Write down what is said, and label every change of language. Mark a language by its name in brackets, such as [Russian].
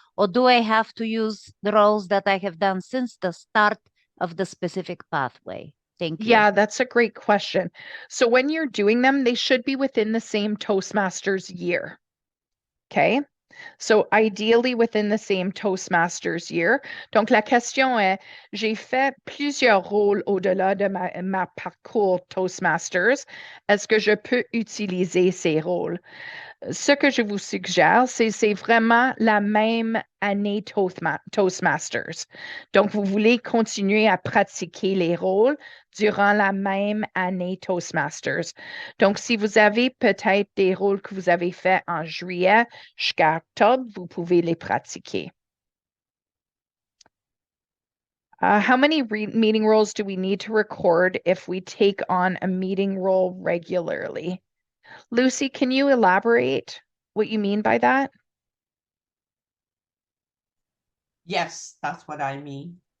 [English] Or do I have to use the roles that I have done since the start of the specific pathway? Thank you. Yeah, that's a great question. So when you're doing them, they should be within the same Toastmasters year. Okay? So ideally within the same Toastmasters year. [French] Donc la question est, j'ai fait plusieurs rôles au-delà de ma parcours Toastmasters. Est-ce que je peux utiliser ces rôles? Ce que je vous suggère, c'est vraiment la même année Toastmasters. Donc, vous voulez continuer à pratiquer les rôles durant la même année Toastmasters. Donc, si vous avez peut-être des rôles que vous avez faits en juillet jusqu'à octobre, vous pouvez les pratiquer. [English] How many meeting roles do we need to record if we take on a meeting role regularly? Lucy, can you elaborate what you mean by that? Yes, that's what I mean.